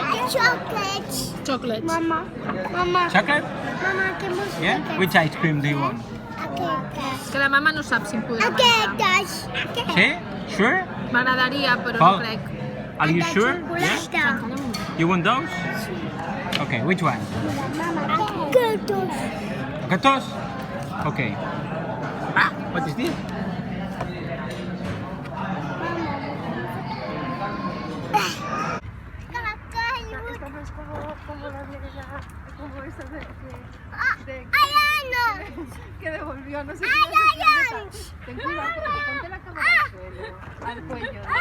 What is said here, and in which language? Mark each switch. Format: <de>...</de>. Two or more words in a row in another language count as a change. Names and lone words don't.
<en>Chocolates. Chocolates. Mama. Chocolate?</en> <ca>Mama, què vols fer?</ca> <en>Yeah? Which ice cream do you want?</en> <ca>És que la mama no sap si em podrà menjar. Aquestes.</ca> <en>Sí? Sure?</en> <ca>M'agradaria, però Paul. no crec.</ca> <en>Are you sure?</en> <ca>Xocolata.</ca> <en>You want those? Okay, which one?</en> <ca>Aquestes.</ca> <en>Gatos? Okay. What is this?</en> <es>Que devolvió, no sé Ten cuidado, porque ponte la cámara al suelo, al cuello.</es>